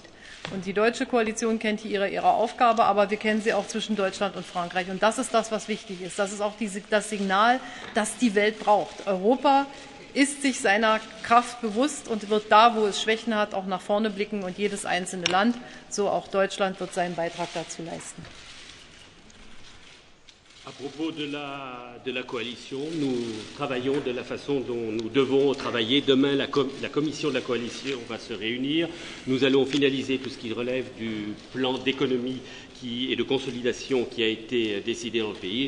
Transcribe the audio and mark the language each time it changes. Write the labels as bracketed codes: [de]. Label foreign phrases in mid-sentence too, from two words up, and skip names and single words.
[de] Und die deutsche Koalition kennt hier ihre Aufgabe, aber wir kennen sie auch zwischen Deutschland und Frankreich. Und das ist das, was wichtig ist. Das ist auch das Signal, das die Welt braucht. Europa ist sich seiner Kraft bewusst und wird da, wo es Schwächen hat, auch nach vorne blicken. Und jedes einzelne Land, so auch Deutschland, wird seinen Beitrag dazu leisten. [fr] À propos de la coalition, nous travaillons de la façon dont nous devons travailler. Demain, la commission de la coalition va se réunir. Nous allons finaliser tout ce qui relève du plan d'économie et de consolidation qui a été décidé dans le pays.